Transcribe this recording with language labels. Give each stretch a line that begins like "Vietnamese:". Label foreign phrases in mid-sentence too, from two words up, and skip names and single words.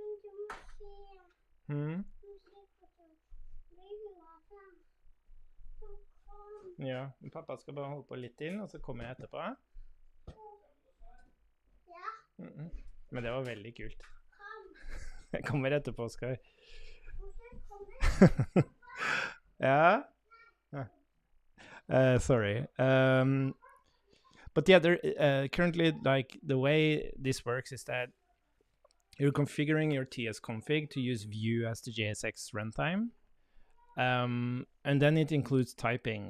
Norwegian: Ja, pappa skal bare holde på litt til, og så kommer jeg etterpå. Men det var veldig kult. Jeg kommer etterpå, Oskar. Ja.
English: Sorry. But yeah, currently, like, the way this works is that you're configuring your TS config to use Vue as the JSX runtime. And then it includes typing.